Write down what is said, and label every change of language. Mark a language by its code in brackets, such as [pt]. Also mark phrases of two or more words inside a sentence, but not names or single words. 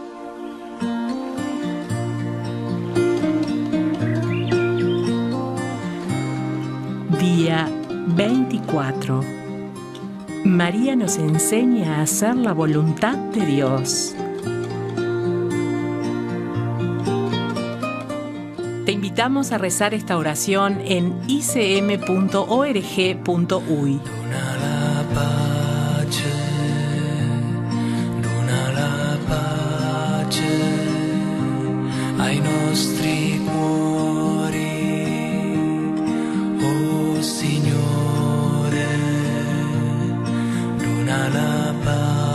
[es] Día 24. María nos enseña a hacer la voluntad de Dios. Te invitamos a rezar esta oración en icm.org.uy. [it] Ai nostri cuori, oh Signore, dona la pace.